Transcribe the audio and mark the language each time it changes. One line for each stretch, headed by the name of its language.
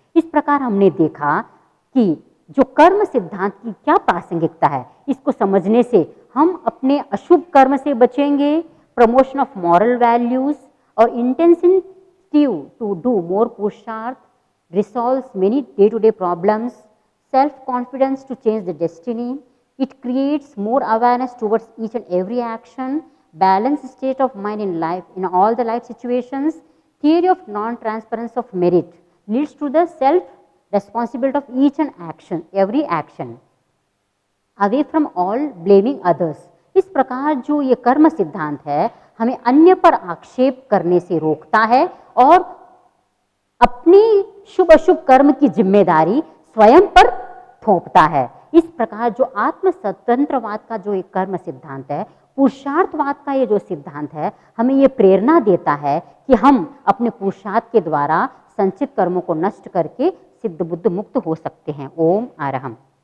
Hindi: इस प्रकार हमने देखा कि जो कर्म सिद्धांत की क्या प्रासंगिकता है, इसको समझने से हम अपने अशुभ कर्म से बचेंगे,
English: promotion of moral values
Hindi: और
English: intensive to do more
Hindi: पुरुषार्थ,
English: resolves many day-to-day problems, self-confidence to change the destiny. It creates more awareness towards each and every action, balanced state of mind in life, in all the life situations. Theory of non-transference of merit leads to the self-responsibility of each and action, every action, away from all blaming others.
Hindi: इस प्रकार जो ये कर्म सिद्धांत है हमें अन्य पर आक्षेप करने से रोकता है और अपनी शुभ अशुभ कर्म की जिम्मेदारी स्वयं पर थोपता है। इस प्रकार जो आत्म स्वतंत्रवाद का जो एक कर्म सिद्धांत है, पुरुषार्थवाद का ये जो सिद्धांत है, हमें ये प्रेरणा देता है कि हम अपने पुरुषार्थ के द्वारा संचित कर्मों को नष्ट करके सिद्ध बुद्ध मुक्त हो सकते हैं। ओम आरहम।